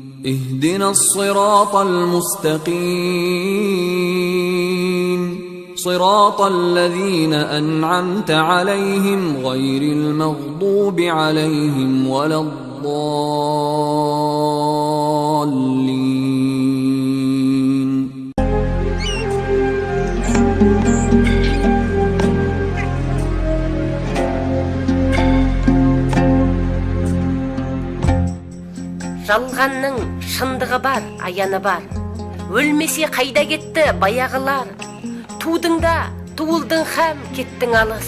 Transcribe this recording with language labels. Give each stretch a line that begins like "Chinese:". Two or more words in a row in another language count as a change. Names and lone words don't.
Arabic: اهدنا الصراط المستقيم. صراط الذين أنعمت عليهم غير المغضوب عليهم ولا الضالين.
Kazakh: Жалғанның шындығы бар, аяны бар. Өлмесе қайда кетті баяғылар. Тудың да, туылдың һәм кеттің алыс.